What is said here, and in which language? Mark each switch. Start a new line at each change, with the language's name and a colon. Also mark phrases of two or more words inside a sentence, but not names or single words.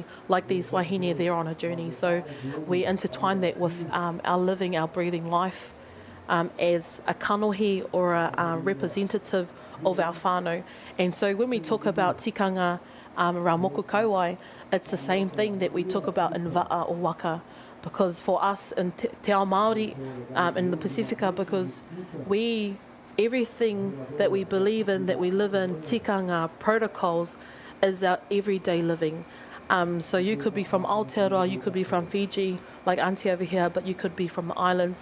English: Like these wahine, they're on a journey. So we intertwine that with our living, our breathing life, as a kanohi or a representative of our whānau. And so when we talk about tikanga around
Māori: moko kauai,
English: it's the same thing that we talk about in va'a or waka, because for us in
Māori: te ao Māori
English: in the Pacifica, because everything that we believe in, that we live in, tikanga, protocols, is our everyday living. So you could be from Aotearoa, you could be from Fiji, like Auntie over here, but you could be from the islands.